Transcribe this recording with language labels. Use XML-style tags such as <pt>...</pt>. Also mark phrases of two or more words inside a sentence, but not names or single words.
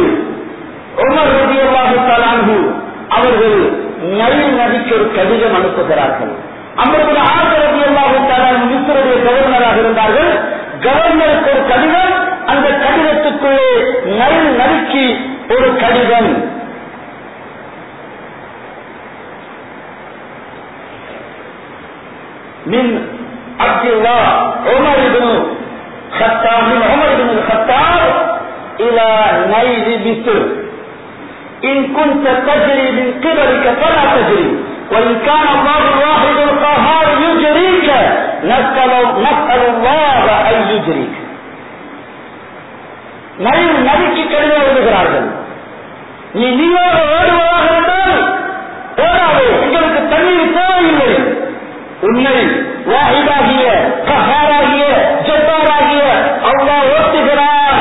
<ta>உமர்</ta> <ar>رضي الله تعالى عنه</ar> <ta>அவர்கள் நைல் நதிக்கு ஒரு கடிதம் அனுப்புகிறார்கள். அம்ர் இப்னு ஆஸ்</ta> <ar>رضي الله تعالى</ar> <ta>மிஸ்ருடைய கவர்னராக இருந்தார்கள். கவர்னருக்கு ஒரு கடிதம், அந்த கடிதத்துக்குள்ளே நைல் நதிக்கு ஒரு கடிதம்.</ta> <ar>من عبد الله عمر بن الخطاب إلى نيل مصر إن كنت تجري من قبلك فلا تجري وإن كان الله الواحد القهار يجريك نسأل الله أن يجريك.</ar> <ta>நைல் நதிக்கு கடிதம் எழுதுகிறார்கள். நீயோட ஓடுவதாக இருந்தால் ஓடாது, எங்களுக்கு தண்ணீர் தேவையில்லை. உன்னை வாஹிதாகிய கஹாராகிய ஜப்பாராகிய அல்லாஹ் ஓட்டுகிறான்.</ta>